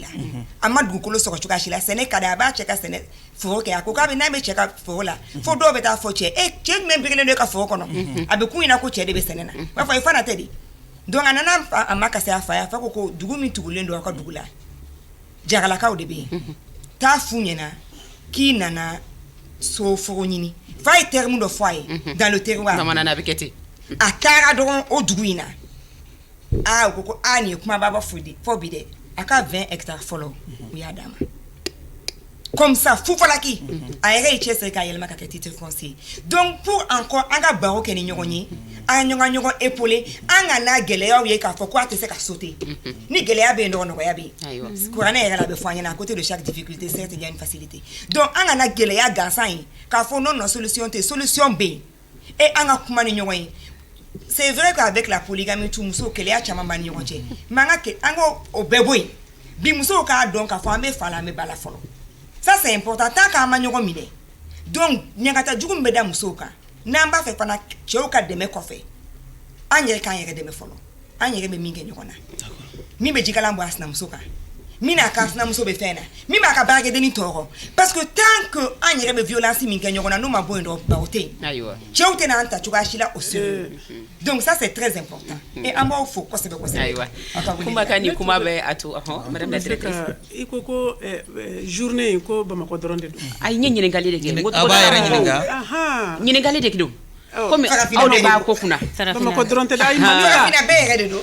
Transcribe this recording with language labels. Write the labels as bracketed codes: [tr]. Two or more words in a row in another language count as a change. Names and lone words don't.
[bm] la a ma dugukolo sɔrɔ cogoya si la sɛnɛ ka di a b'a cɛ ka sɛnɛ foro kɛ a ko k'a bɛ n'a bɛ cɛ ka foro la fo dɔw bɛ taa fɔ cɛ cɛ jumɛn birilen don e ka foro kɔnɔ a bɛ kun ɲɛna ko cɛ de bɛ sɛnɛ na b'a fɔ i fana tɛ de donc a nana a ma kasi a fa ye a fa ko dugu min tugulen don a ka dugu la jagalakaw de bɛ yen taa fu ɲɛna k'i nana so foro ɲini fa ye terme dɔ fɔ a ye [fr] dans le terroir [bm] bamanana a bɛ kɛ ten a taara dɔrɔn o dugu in na u ko ko nin ye kumaba fɔ bi dɛ a ka 20 hectares fɔlɔ u y'a d'a ma [fr] comme ça [bm] fufalaki a yɛrɛ ye cɛsiri k'a yɛlɛma ka kɛ [fr] titre foncier donc pour encore [bm] an ka baro kɛ ni ɲɔgɔn ye an ka ɲɔgɔn épauler an ka n'a gɛlɛyaw ye k'a fɔ ko a tɛ se ka sauter ni gɛlɛya bɛ yen dɔrɔn nɔgɔya bɛ yen kuranɛ yɛrɛ la a bɛ fɔ an ɲɛna [fr] à côté de chaque difficulté certes il y a une facilité [bm] donc an ka na gɛlɛya gansan ye k'a fɔ non solution tɛ solution bɛ yen et an ka kuma ni ɲɔgɔn ye [fr] c'est vrai qu'avec la polygamie tout [bm] muso gɛlɛya caman b'a ni ɲɔgɔn cɛ mais an ka o bɛɛ bɔ yen bi musow k'a dɔn k'a fɔ an bɛ fa la an bɛ ba la fɔlɔ [fr] ça c'est important tant [bm] qu'an ma ɲɔgɔn minɛ donc ɲagata jugu min bɛ da musow kan n'an b'a fɛ fana cɛw ka dɛmɛ kɔfɛ an yɛrɛ k'an yɛrɛ dɛmɛ fɔlɔ an yɛrɛ bɛ min kɛ ɲɔgɔn na min bɛ jikalan bɔ a sinamuso kan min n'a ka sinamuso bɛ fɛn na min b'a ka baarakɛdenni tɔɔrɔ [fr] parce que tant que [bm] an yɛrɛ bɛ violence min kɛ ɲɔgɔn na n'o ma bɔ yen dɔrɔn baro tɛ yen cɛw tɛ n'an ta cogoya si la o sirɔ [fr] donc ça c'est très important et [bm] an b'aw fo kosɛbɛ kosɛbɛ ayiwa kumakan ni kuma bɛ a to [fr] madame la directrice [bm] i ko journée in ko Bamakɔ dɔrɔn de don ayi n ye ɲininkali de kɛ a b'a yɛrɛ ɲininka ɲininkali de don comme aw de b'a ko kunna Bamakɔ dɔrɔn tɛ ayi farafina bɛɛ yɛrɛ de don